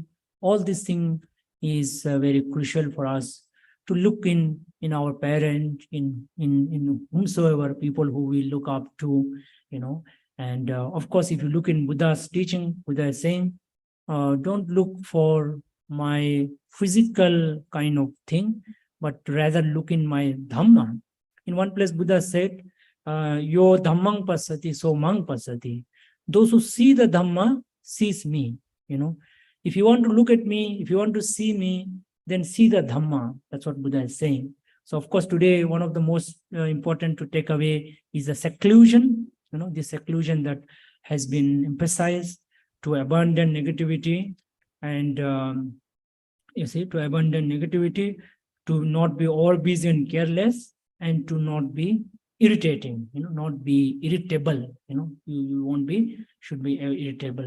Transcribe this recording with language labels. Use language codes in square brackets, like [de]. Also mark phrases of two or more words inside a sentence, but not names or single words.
[en] All these things is very crucial for us to look in our parent, in whomsoever people who we look up to, and of course, if you look in Buddha's teaching, Buddha is saying, don't look for my physical kind of thing, but rather look in my Dhamma. In one place, Buddha said, [pi] yo Dhammang pasati, so mang pasati. [en] Those who see the Dhamma sees me. If you want to look at me, if you want to see me, then see the Dhamma. That's what Buddha is saying. So of course, today, one of the most important to take away is the seclusion, the seclusion that has been emphasized, to abandon negativity, and to abandon negativity, to not be all busy and careless, and to not be irritating, not be irritable, you won't be, should be irritable.